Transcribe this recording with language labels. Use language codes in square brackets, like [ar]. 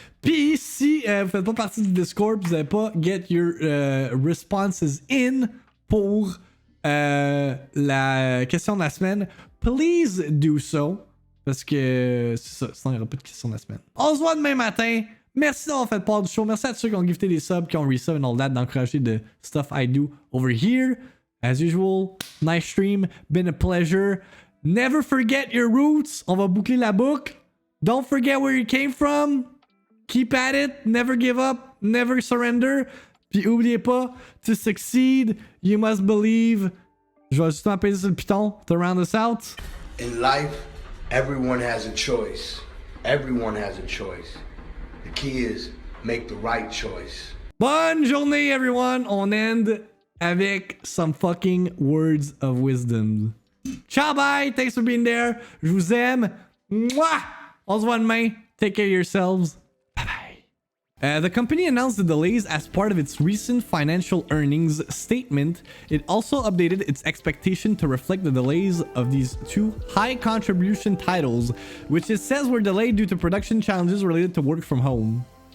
[fr] Puis si vous faites pas partie du Discord, vous n'avez pas [en] get your responses in [fr] pour la question de la semaine, [en] please do so. [fr] Parce que c'est ça, sinon il n'y aura pas de question de la semaine. On se voit demain matin. Merci d'avoir fait part du show. Merci à tous ceux qui ont gifté des subs, qui ont resub [en] and all that, [fr] d'encourager [en] the stuff I do over here. As usual, nice stream, been a pleasure. Never forget your roots. [fr] On va boucler la boucle. [en] Don't forget where you came from. Keep at it. Never give up. Never surrender. [fr] Puis oubliez pas, [en] to succeed, you must believe. [fr] Je vais justement peser sur le piton [en] to round us out. In life, everyone has a choice. Everyone has a choice. The key is make the right choice. [fr] Bonne journée, [en] everyone. On end avec some fucking words of wisdom. Ciao, bye. Thanks for being there. [fr] Je vous aime. Mwah! On se voit demain. [en] Take care of yourselves. Bye-bye. The company announced the delays as part of its recent financial earnings statement. It also updated its expectation to reflect the delays of these two high contribution titles, which it says were delayed due to production challenges related to work from home.